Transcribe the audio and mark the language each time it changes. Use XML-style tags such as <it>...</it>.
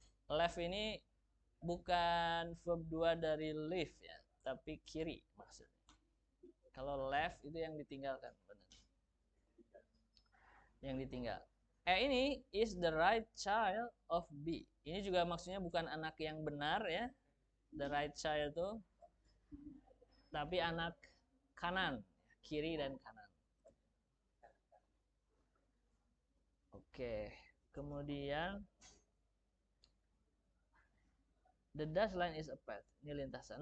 <id>Left ini bukan verb 2 dari live ya, tapi kiri maksudnya. Kalau left itu yang ditinggalkan, benar. Yang ditinggal. Ini</id> <en>is the right child of B.</en> <id>Ini juga maksudnya bukan anak yang benar ya.</id> <en>The right child</en> <id>itu, tapi anak kanan, kiri dan kanan. Oke, kemudian</id> <en>the dash line is a path.</en> <id>Ini lintasan.</id>